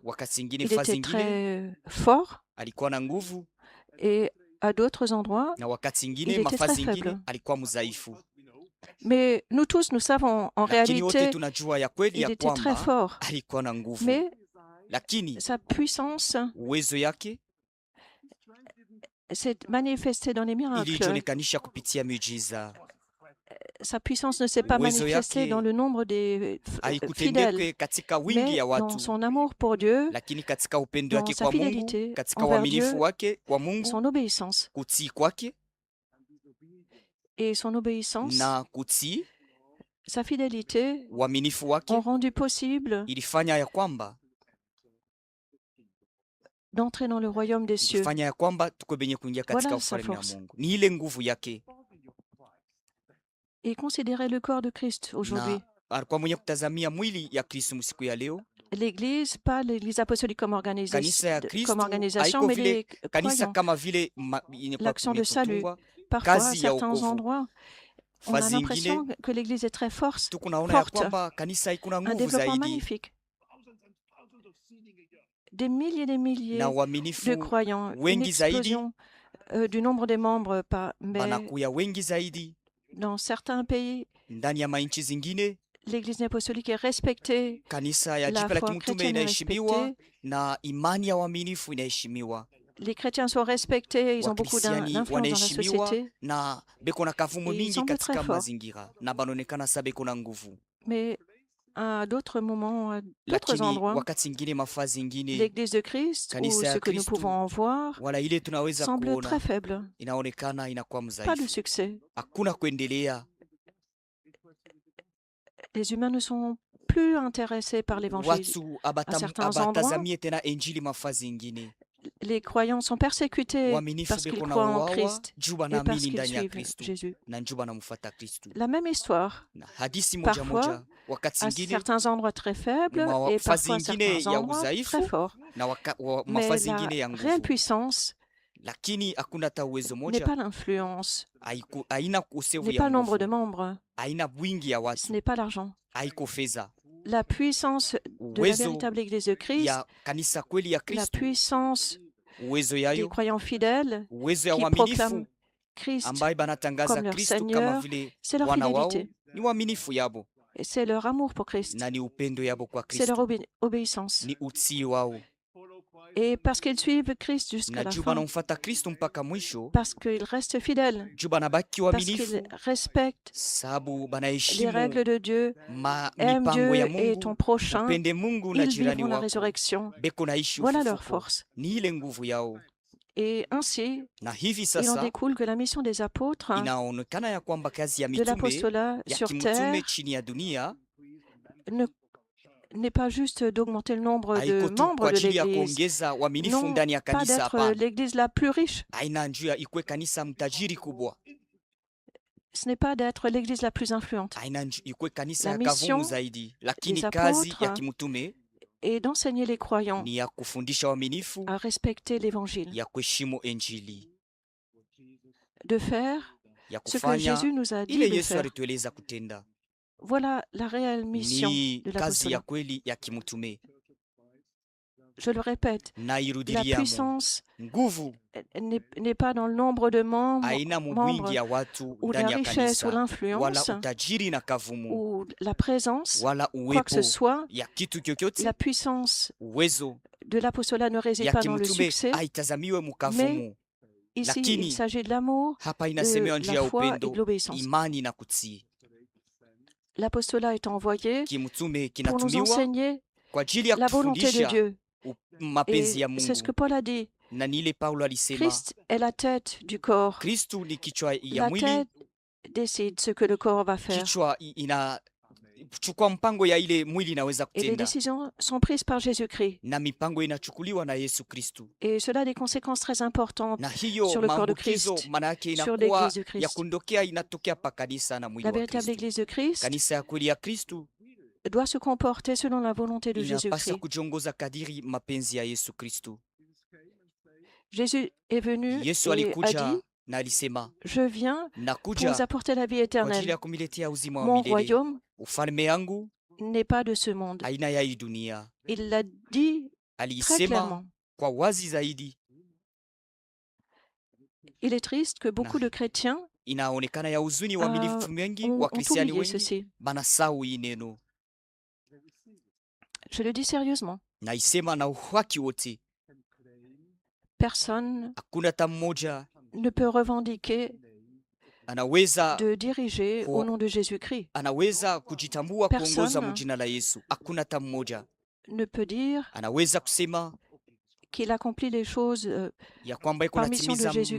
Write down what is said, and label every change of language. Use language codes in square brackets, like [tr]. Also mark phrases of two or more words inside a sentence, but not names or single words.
[sw] Wakati ingine, [fr] il [sw] fazi [fr] était [sw] ingine [fr] très fort [sw] alikuwa na nguvu, [fr] et à d'autres endroits, [sw] na wakati [fr] il [sw] ingine, [fr] était [sw] mafazi [fr] très [sw] ingine [fr] faible. [sw] alikuwa mdhaifu. [fr] Mais nous tous, nous savons en [sw] Lakini wote [fr] réalité, [sw] tunajua ya kweli [fr] il [sw] ya [fr] était très [sw] kwamba [fr] fort. [sw] alikuwa na nguvu, [fr] Mais [sw] lakini [fr] sa puissance [sw] uwezo yake [fr] s'est manifestée dans les miracles. [sw] ilijionekanisha kupitia miujiza. [fr] Sa puissance ne s'est pas [sw] Uwezo [fr] manifestée [sw] yake [fr] dans le nombre des fidèles, [sw] haikutendeke katika wingi [fr] mais [sw] ya [fr] dans [sw] watu, [fr] son amour pour Dieu, [sw] lakini katika upendo [fr] dans [sw] wake [fr] sa [sw] kwa Mungu, [fr] fidélité [sw] katika [fr] envers [sw] uaminifu [fr] Dieu, [sw] wake kwa Mungu, [fr] son obéissance. [sw] kutii kwake [fr] Et son obéissance, [sw] na kutii [fr] sa fidélité [sw] uaminifu wake [fr] ont rendu possible [sw] ilifanya ya kwamba [fr] d'entrer dans le royaume des cieux. [sw] ilifanya ya kwamba tuko benye kuingia katika [fr] Voilà sa [sw] ufalme wa [fr] force. [sw] Mungu. Ni ile nguvu yake, [fr] Et considérez le corps de Christ aujourd'hui. [sw] na alikuwa mwenye kutazamia mwili ya Kristo msiku ya leo. [fr] L'Église, pas l'Église apostolique comme, [sw] Kanisa ya Kristo [fr] comme organisation, [sw] haiko [fr] mais [sw] vile [fr] les [sw] kanisa [fr] croyants. [sw] kama vile [fr] L'action de salut. [sw] kutungwa. [fr] Parfois, à [sw] kazi ya [fr] certains [sw] wokovu. [fr] endroits, on a [sw] Fazi [fr] l'impression [sw] ingine [fr] que l'Église est très forte, [sw] tukunaona ya [fr] forte, [sw] kwamba kanisa iko na [fr] un [sw] nguvu [fr] développement [sw] zaidi, [fr] magnifique. Des milliers [sw] na [fr] de [sw] uaminifu [fr] croyants, une [sw] wengi zaidi, [fr] explosion du nombre des membres, mais [sw] banakuya wengi zaidi. [fr] dans certains pays, [sw] Ndani ya mainchi zingine [fr] l'Église apostolique est respectée, [sw] kanisa ya [fr] la [sw] jipya la [fr] foi [sw] kimtume [fr] chrétienne est [sw] inaheshimiwa [fr] respectée, [sw] na imani ya waaminifu inaheshimiwa. [fr] les chrétiens sont respectés, ils ont beaucoup [sw] Wakristiani [fr] d'influence dans la [sw] wanaheshimiwa [fr] société, [sw] na beko na kavumu [fr] Et ils [sw] mingi [fr] semblent [sw] katika [fr] très forts. [sw] mazingira na banaonekana sa beko na nguvu, [fr] mais à d'autres moments, à d'autres [sw] lakini [fr] endroits, [sw] wakati ingine mafazi ingine [fr] l'Église de Christ, ou [sw] Kanisa ya [fr] ce que nous [sw] Kristo, [fr] pouvons en voir, [sw] wala ile tunaweza [fr] semble [sw] kuona [fr] très faible, [sw] inaonekana inakuwa [fr] pas de [sw] mdhaifu, [fr] succès. [sw] hakuna kuendelea. [fr] Les humains ne sont plus intéressés par l'Évangile. [sw] Watu [fr] certains [sw] abatazamie tena injili mafazi ingine, [fr] Les croyants sont persécutés [sw] waaminifu [fr] parce qu'ils [sw] beko na [fr] croient en [sw] uwawa [fr] Christ [sw] juu [fr] et parce [sw] banaamini [fr] qu'ils [sw] ndani ya [fr] suivent [sw] Kristu [fr] Jésus. [sw] na njuu banamfuata Kristu. [fr] La même histoire, [sw] Na hadisi moja [fr] Parfois, [sw] moja wakati [fr] à [sw] ingine [fr] certains endroits très faibles [sw] Mwa- [fr] et [sw] fazi [fr] parfois à [sw] ingine [fr] certains [sw] ya [fr] endroits [sw] udhaifu, [fr] très forts. [sw] na [fr] Mais [sw] mafazi [fr] la [sw] ingine ya [fr] réelle [sw] nguvu, [fr] puissance [sw] lakini hakuna hata uwezo [fr] n'est [sw] moja, [fr] pas l'influence, [sw] haina ukosefu [fr] n'est [sw] ya [fr] pas le nombre de [sw] nguvu, [fr] membres, [sw] haina bwingi ya [fr] ce [sw] watu, [fr] n'est pas l'argent. [sw] haiko fedha. [fr] La puissance de la [sw] Uwezo [fr] véritable Église de Christ, [sw] ya kanisa kweli ya [fr] la [sw] Kristu, [fr] puissance [sw] uwezo [fr] des [sw] yayo, [fr] croyants fidèles [sw] uwezo ya [fr] qui [sw] waaminifu [fr] proclament Christ, [sw] ambaye banatangaza [fr] comme leur [sw] Kristu kama [fr] Seigneur, [sw] vile [fr] c'est leur [sw] wana wao, [fr] fidélité, [sw] ni waaminifu yabo [fr] et c'est leur amour pour Christ, [sw] na ni upendo yabo kwa [fr] c'est leur [sw] Kristu, [fr] obéissance. [sw] ni utii wao. [fr] Et parce qu'ils suivent Christ jusqu'à [sw] na [fr] la [sw] juu [fr] fin, [sw] wanamfuata Kristo mpaka mwisho, [fr] parce qu'ils restent fidèles, [sw] juu banabaki [fr] parce [sw] waaminifu, [fr] qu'ils respectent [sw] sababu [fr] les [sw] banaheshimu [fr] règles de Dieu, [sw] mipango [fr] aiment Dieu [sw] ya [fr] et ton [sw] Mungu, [fr] prochain, [sw] upende Mungu na [fr] ils [sw] jirani [fr] vivront la [sw] wako, [fr] résurrection. [sw] beko naishi [fr] Voilà leur [sw] ufufuko. [fr] force. [sw] Ni ile nguvu yao, [fr] Et ainsi, [sw] na hivi [fr] il en [sw] sasa [fr] découle que la mission des apôtres, [sw] inaonekana ya kwamba kazi ya [fr] de [sw] mitume [fr] l'apostolat [sw] ya [fr] sur [sw] kimtume [fr] terre, [sw] chini ya dunia [fr] n'est pas juste d'augmenter le nombre de [sw] haiko tu kwa [fr] membres de [sw] ajili ya [fr] l'Église, [sw] kuongeza waaminifu [fr] non [sw] ndani ya [fr] pas [sw] kanisa. [fr] d'être [sw] Hapana, [fr] l'Église la plus riche, [sw] haina njia ikwe kanisa mtajiri kubwa, [fr] ce n'est pas d'être l'Église la plus influente, [sw] haina ikwe kanisa [fr] La [sw] ya [fr] mission [sw] kavumu zaidi, lakini [fr] des [sw] kazi ya [fr] apôtres [sw] kimtume [fr] et d'enseigner les croyants [sw] ni ya kufundisha waaminifu, [fr] à respecter l'Évangile, [sw] ya kuheshimu Injili, [fr] de faire [sw] ya [fr] ce que [sw] kufanya [fr] Jésus nous a dit [sw] ile [fr] de [sw] Yesu [fr] faire. [sw] alitueleza kutenda. [fr] Voilà la réelle mission [sw] Ni [fr] de [sw] kazi ya [fr] l'apostolat. [sw] kweli ya kimtume. [fr] Je le répète, la [sw] Nairudilia [fr] puissance [sw] nguvu [fr] n'est pas dans le nombre de membres [sw] haina mubwingi ya watu [fr] ou la [sw] ndani ya [fr] richesse ou [sw] kanisa, wala [fr] l'influence [sw] utajiri na kavumu, [fr] ou la présence, [sw] wala [fr] quoi que ce [sw] uwepo [fr] soit. [sw] ya kitu kyokyote. [fr] La puissance [sw] Uwezo [fr] de l'apostolat ne réside [sw] ya [fr] pas dans le [sw] kimtume [fr] succès. [sw] haitazamiwe mukavumu. [fr] Ici, il [sw] lakini [fr] s'agit de l'amour, [sw] hapa inasemewa [fr] de [sw] njia [fr] la [sw] ya [fr] foi et de [sw] upendo, [fr] l'obéissance. [sw] imani na kutii. [fr] L'apostolat est envoyé [sw] Kimtume [fr] pour nous [sw] kinatumiwa [fr] enseigner [sw] kwa ajili ya [fr] la volonté de [sw] kufundisha [fr] Dieu. [sw] mapenzi [fr] Et [sw] ya [fr] c'est ce que [sw] Mungu, [fr] Paul a dit. [sw] na ni ile Paulo alisema [fr] Christ est la tête du corps. [sw] Kristu ni kichwa ya [fr] La [sw] mwili. [fr] tête décide ce que le corps va faire. [sw] Kichwa inachukua mpango ya ile mwili inaweza [fr] Et les [sw] kutenda, [fr] décisions sont prises par Jésus-Christ. [sw] na mipango inachukuliwa na Yesu Kristu, [fr] Et cela a des conséquences très importantes [sw] na hiyo [fr] sur le corps de [sw] maambukizo [fr] Christ, [sw] maana yake [fr] sur [sw] inakuwa [fr] l'église de [sw] ya [fr] Christ. [sw] kundokea, inatokea pa kanisa na mwili [fr] La [sw] wa [fr] véritable [sw] Kristu. [fr] église de Christ [sw] Kanisa ya kweli ya Kristu [fr] doit se comporter selon la volonté de [sw] inapasa [fr] Jésus-Christ. [sw] kujiongoza kadiri mapenzi ya Yesu Kristu. [fr] Jésus est venu [sw] Yesu [fr] et a [sw] alikuja [fr] dit, [sw] na alisema, [fr] je viens pour [sw] nakuja [fr] vous apporter la vie [sw] kwa ajili [fr] éternelle. [sw] ya kumiletea uzima wa [fr] Mon [sw] milele. [fr] royaume [sw] Ufalme yangu [fr] n'est pas de ce monde. [sw] aina ya hii dunia. [fr] Il l'a dit très [sw] Alisema [fr] clairement. [sw] kwa wazi zaidi. [fr] Il est triste que beaucoup de chrétiens [sw] Inaonekana ya huzuni, waaminifu wengi [fr] ont [sw] wa Kristiani [fr] oublié [sw] wengi [fr] ceci. [sw] banasahau hii neno. [fr] Je le dis sérieusement. [sw] Naisema na uhaki wote, [fr] Personne [sw] hakuna hata mmoja [fr] ne peut revendiquer [sw] anaweza [fr] de diriger au nom de Jésus-Christ. [sw] anaweza kujitambua kuongoza [fr] Personne [sw] mjina la Yesu. Hakuna hata mmoja [fr] ne peut dire [sw] anaweza kusema [fr] qu'il accomplit les choses [sw] ya kwamba iko [fr] par mission de [sw] natimiza [fr] Jésus-Christ.